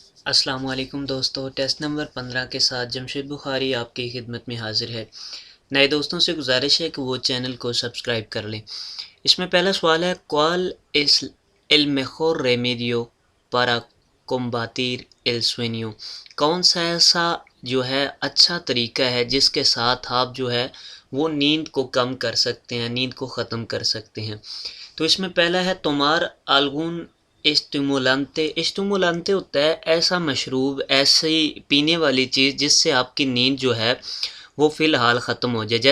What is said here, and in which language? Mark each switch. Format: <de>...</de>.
<hi>अस्सलाम वालेकुम दोस्तों। टेस्ट नंबर 15 के साथ जमशेद बुखारी आपकी खिदमत में हाजिर है। नए दोस्तों से गुजारिश है कि वो चैनल को सब्सक्राइब कर लें। इसमें पहला सवाल है,</hi> <es>¿cuál es el mejor remedio para combatir el sueño?</es> <hi>कौन सा ऐसा जो है अच्छा तरीका है जिसके साथ आप जो है वो नींद को कम कर सकते हैं, नींद को ख़त्म कर सकते हैं। तो इसमें पहला है</hi> <es>तुम्हार आलगुन एस्टिमुलांते।</es> <hi>एस्टिमुलांते होता है ऐसा मशरूब, ऐसी पीने वाली चीज़ जिससे आपकी नींद जो है वो फ़िलहाल ख़त्म हो जाए।</hi>